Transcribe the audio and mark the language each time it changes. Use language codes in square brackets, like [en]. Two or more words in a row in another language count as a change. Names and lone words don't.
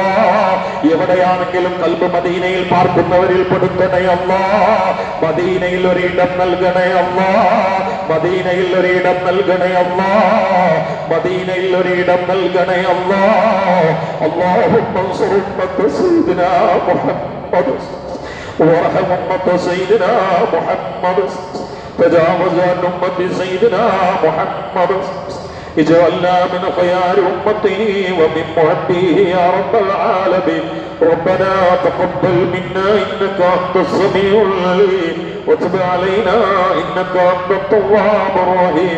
[ml] എവിടെയാണെങ്കിലും കൽബ് മദീനയിൽ പാർക്കുന്നവരിൽ പെടുത്തണേ അല്ലാ. മദീനയിൽ ഒരിടം നൽകണേ അല്ലാ. മദീനയിൽ ഒരിടം നൽകണേ അല്ലാ. മദീനയിൽ ഒരിടം നൽകണേ അല്ലാ. [ar] اللهم انصر أمة سيدنا محمد وارحم أمة سيدنا محمد تجاوز عن أمة سيدنا محمد اجعلنا من خيار أمته ومن محبيه يا رب العالمين. ربنا تقبل منا إنك أنت السميع العليم وتب علينا إنك أنت التواب الرحيم.